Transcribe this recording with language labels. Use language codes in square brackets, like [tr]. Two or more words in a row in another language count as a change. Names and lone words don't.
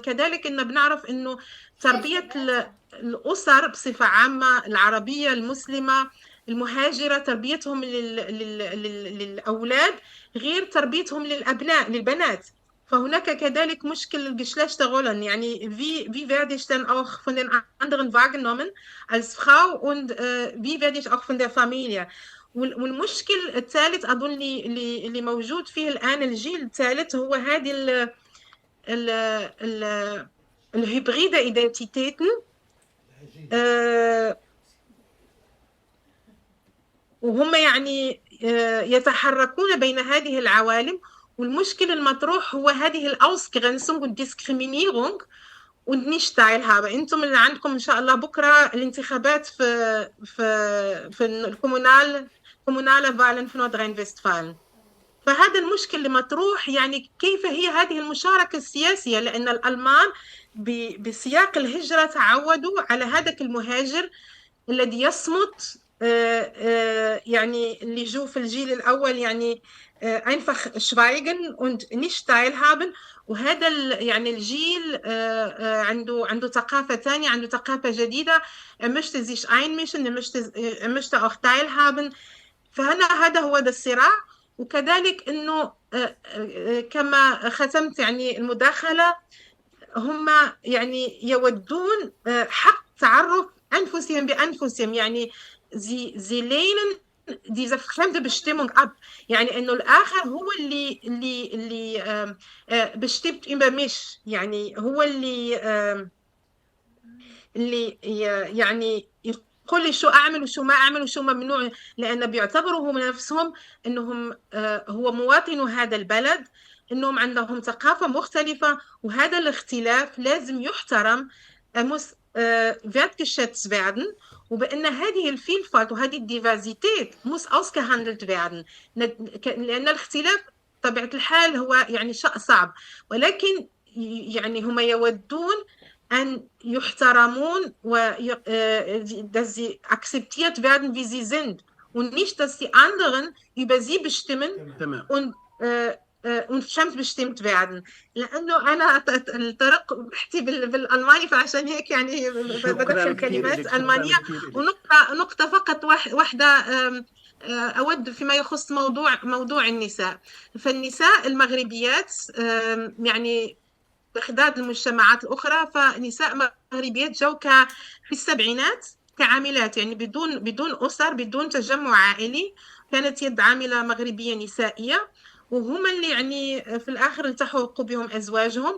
[ar] كذلك إن بنعرف إنه تربية الأسر بصفة عامة العربية المسلمة المهاجرة تربيتهم للأولاد غير تربيتهم للبنات. فهناك كذلك مشكل [de] Geschlechterrollen, يعني wie werde ich dann auch von den anderen wahrgenommen als Frau und wie werde ich auch von der Familie. [ar] والمشكل الثالث أظن اللي موجود فيه الآن الجيل الثالث هو هذه [de] hybride Identitäten, [ar] وهم يعني يتحركون بين هذه العوالم. والمشكل المطروح هو هذه [de] Ausgrenzung und Diskriminierung und nicht Teilhabe. [ar] انتم اللي عندكم ان شاء الله بكره الانتخابات في [de] Kommunalwahlen in Nordrhein-Westfalen. [ar] فهذا المشكل اللي مطروح، يعني كيف هي هذه المشاركة السياسية، لأن الألمان بسياق الهجرة تعودوا على هذاك المهاجر الذي يصمت، يعني اللي جو في الجيل الأول يعني [de] einfach schweigen und nicht teilhaben. [ar] وهذا يعني الجيل عنده ثقافة ثانية، عنده ثقافة جديدة، [de] möchte sich einmischen، möchte auch teilhaben. [ar] هذا هو الصراع. وكذلك إنه كما ختمت يعني المداخلة، هم يعني يودون حق تعرف أنفسهم بأنفسهم، يعني [de] sie lehnen diese fremde Bestimmung ab، [ar] يعني إنه الآخر هو اللي [de] bestimmt über mich، [ar] يعني هو اللي يعني يقول لي شو أعمل وشو ما أعمل وشو ممنوع، لأن بيعتبروا هم نفسهم إنهم هو مواطن هذا البلد، إنهم عندهم ثقافة مختلفة، وهذا الاختلاف لازم يحترم، [de] muss wertgeschätzt werden، [ar] وبأن هذه [de] الفيلفالت وهذه الديفازيتيت muss ausgehandelt werden، [ar] لأن الاختلاف طبيعة الحال هو يعني شيء صعب، ولكن يعني هم يودون أن يحترمون [de] dass sie akzeptiert werden, wie sie sind, und nicht, dass die anderen über sie bestimmen und fremdbestimmt werden. [ar] لأنه أنا الطرق بحكي بالألماني، فعشان هيك يعني بدخل كلمات ألمانية. ونقطة فقط واحدة أود فيما يخص موضوع النساء. فالنساء المغربيات يعني بخداد المجتمعات الأخرى، فنساء مغربيات جو في السبعينات كعاملات، يعني بدون أسر، بدون تجمع عائلي، كانت يد عاملة مغربية نسائية، وهم اللي يعني في الآخر التحقوا بهم أزواجهم.